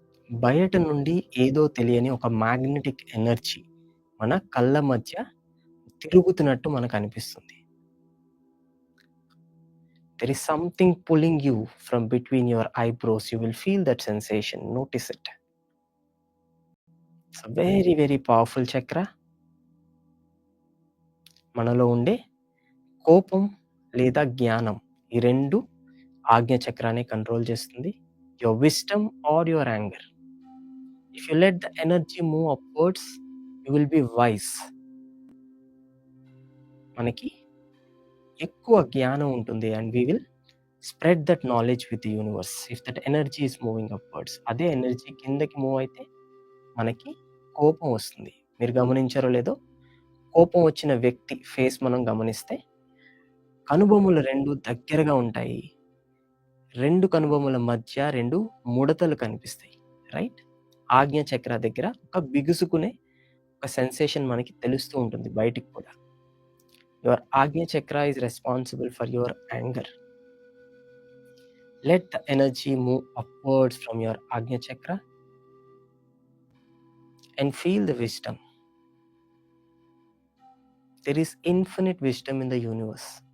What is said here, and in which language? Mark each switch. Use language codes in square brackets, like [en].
[te] బయట నుండి ఏదో తెలియని ఒక మ్యాగ్నెటిక్ ఎనర్జీ మన కళ్ళ మధ్య తిరుగుతున్నట్టు మనకు అనిపిస్తుంది. [en] There is something pulling you from between your eyebrows. You will feel that sensation. Notice it. It's a very, very powerful chakra. [te] మనలో ఉండే కోపం లేదా జ్ఞానం, ఈ రెండు ఆజ్ఞ చక్రాన్ని కంట్రోల్ చేస్తుంది. [en] Your wisdom or your anger. If you let the energy move upwards, you will be wise. [te] మనకి ఎక్కువ జ్ఞానం ఉంటుంది [en] and we will spread that knowledge with the universe if that energy is moving upwards. [te] అదే energy కిందకి move అయితే మనకి కోపం వస్తుంది. మీరు గమనించారో లేదో, కోపం వచ్చిన వ్యక్తి ఫేస్ మనం గమనిస్తే కనుబొమ్మలు రెండు దగ్గరగా ఉంటాయి. రెండు కనుబొమ్మల మధ్య రెండు ముడతలు కనిపిస్తాయి. రైట్? ఆజ్ఞ చక్ర దగ్గర ఒక బిగుసుకునే ఒక సెన్సేషన్ మనకి తెలుస్తూ ఉంటుంది బయటికి కూడా. [en] Your Ajna chakra is responsible for your anger. Let the energy move upwards from your Ajna chakra and feel the wisdom. There is infinite wisdom in the universe.